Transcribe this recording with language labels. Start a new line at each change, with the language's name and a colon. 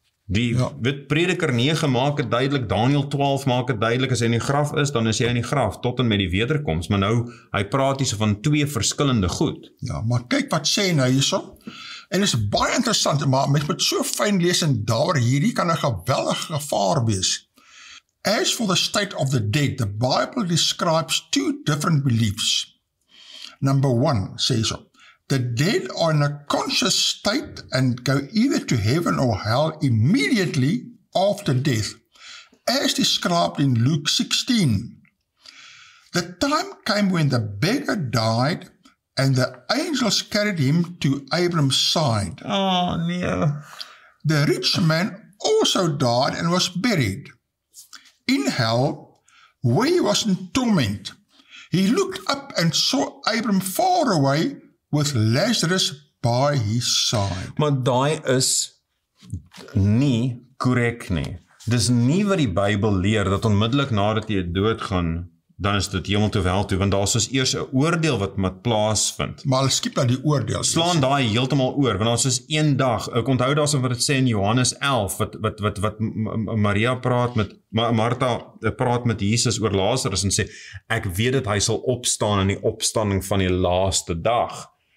Afrikaans: Die Prediker 9 maak het duidelik, Daniël 12 maak het duidelik, as hy in die graf is, dan is hy in die graf, tot en met die wederkoms. Maar nou, hy praat hier so van twee verskillende goed. Ja, maar kyk wat sê nou hierso. En is baie interessant, maar mens moet so fyn lees en daar hierdie kan 'n geweldige gevaar wees.
English: As for the state of the dead, the Bible describes two different beliefs. Number 1 says so, the dead are in a conscious state and go either to heaven or hell immediately after death, as described in Luke 16. The time came when the beggar died and the angels carried him to Abraham's side. Oh, no. The rich man also died and was buried. In hell, where he was in torment, he looked up and saw Abraham far away with Lazarus by his side.
Afrikaans: Maar daai is nie korrek nie. Dis nie wat die Bybel leer, dat onmiddellik nadat jy doodgaan, dan is dit hemel toe wel toe, want daar is eers 'n oordeel wat moet plaasvind. Maar hulle skiep nou die oordeel. Slaan daai heeltemal oor, want daar is een dag, ek onthou daar wat dit sê in Johannes 11, wat Maria praat met, Martha praat met Jesus oor Lazarus en sê, ek weet dat hy sal opstaan in die opstanding van die laaste dag.